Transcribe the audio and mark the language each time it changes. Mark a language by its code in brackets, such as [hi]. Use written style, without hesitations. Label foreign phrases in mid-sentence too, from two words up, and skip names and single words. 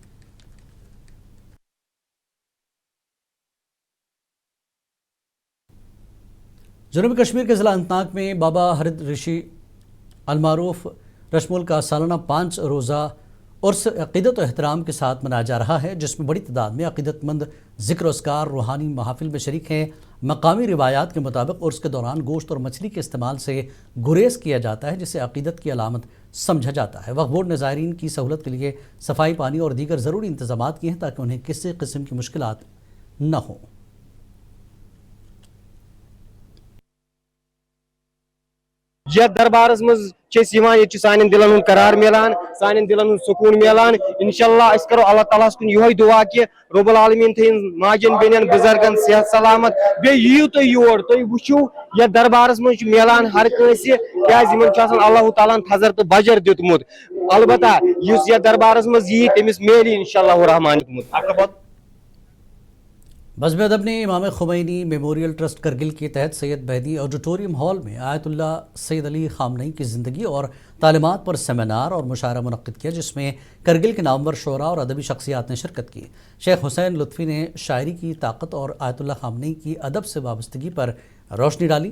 [ur] جنوبی کشمیر کے ضلع اننت ناگ میں بابا ہرد ریشی المعروف رشمول کا سالانہ 5 روزہ عرس عقیدت اور احترام کے ساتھ منایا جا رہا ہے، جس میں بڑی تعداد میں عقیدت مند ذکر اذکار روحانی محفل میں شریک ہیں. مقامی روایات کے مطابق عرس کے دوران گوشت اور مچھلی کے استعمال سے گریز کیا جاتا ہے، جسے عقیدت کی علامت سمجھا جاتا ہے. وقف بورڈ نے زائرین کی سہولت کے لیے صفائی، پانی اور دیگر ضروری انتظامات کیے ہیں تاکہ انہیں کسی قسم کی مشکلات نہ ہوں. [ks] यह दरबारस मज सान दिलन हुंद करार मिलान, सान दिलन हुंद सुकून मिलान। इंशाअल्लाह अस करो अल्लाह ताला कुन यही दुआ कि [ar] رب العالمین [ks] थीन माजन बेनन बुजुर्गन सेहत सलामत। बे यू तो योर तो वुचू यह दरबारस मज मिलान हर कंसे क्याज यमन छ आसान अल्लाह ताला थजर तो बजर दितमुत। अलबत्ता युस यह दरबारस मज यी तमिस मेली [ar] إن شاء الله الرحمن [ks] दितमुत। [ur] بزم ادب نے امام خمینی میموریل ٹرسٹ کرگل کے تحت سید بہدی آڈیٹوریم ہال میں آیت اللہ سید علی خامنہ ای کی زندگی اور تعلیمات پر سیمینار اور مشاعرہ منعقد کیا، جس میں کرگل کے نامور شعرا اور ادبی شخصیات نے شرکت کی. شیخ حسین لطفی نے شاعری کی طاقت اور آیت اللہ خامنہ ای کی ادب سے وابستگی پر روشنی ڈالی.